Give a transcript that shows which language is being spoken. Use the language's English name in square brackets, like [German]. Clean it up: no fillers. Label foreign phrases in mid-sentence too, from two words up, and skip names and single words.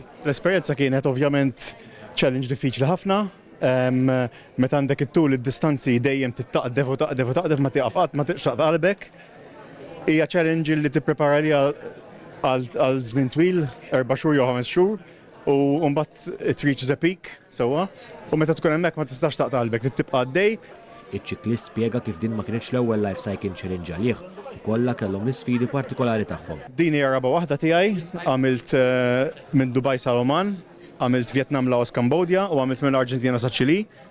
[Maltese] L-esperjenza kienet ovvjament challenge diffiċli ħafna. Meta għandek it-tul id-distanzi dejjem tittaqdef u taqdef ma tiqaf qatt ma tiqxaq qalbek. Hija challenge li tipprepara liha għal żmien twil, 4 xhur jew 5 xhur, u mbagħad [English] it reaches a peak [Maltese] sewwa. U meta tkun hemmhekk ma tistax taqta' qalbek, tibqa' għaddej. Iċ-ċiklist spjega kif din ma kienx l-ewwel Life Cycle Challenge għalih u kollha kellhom l-isfidi partikolari tagħhom. Din hija raba waħda tiegħi, għamilt minn Dubai sa Oman, għamilt Vietnam, Laos, Kambodja u għamilt minn Arġentina sa Ċili.